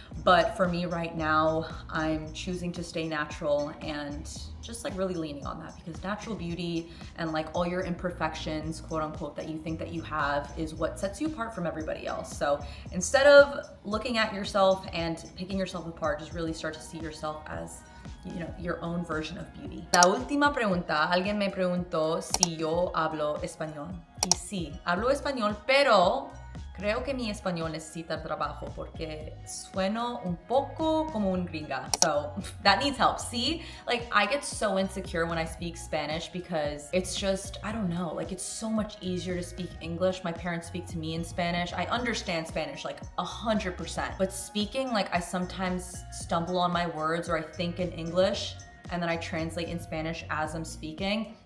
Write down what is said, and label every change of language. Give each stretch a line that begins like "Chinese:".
English: But for me right now, I'm choosing to stay natural and just like really leaning on that, because natural beauty and like all your imperfections, quote unquote, that you think that you have is what sets you apart from everybody else. So instead of looking at yourself and picking yourself apart, just really start to see yourself as, you know, your own version of beauty.
Spanish: La última pregunta, alguien me preguntó si yo hablo español. Y sí, hablo español, pero creo que mi español necesita trabajo porque sueno un poco como un
English: gringa. So that needs help. See, like I get so insecure when I speak Spanish because it's just, I don't know, like it's so much easier to speak English. My parents speak to me in Spanish. I understand Spanish like 100%, but speaking, like I sometimes stumble on my words or I think in English and then I translate in Spanish as I'm speaking.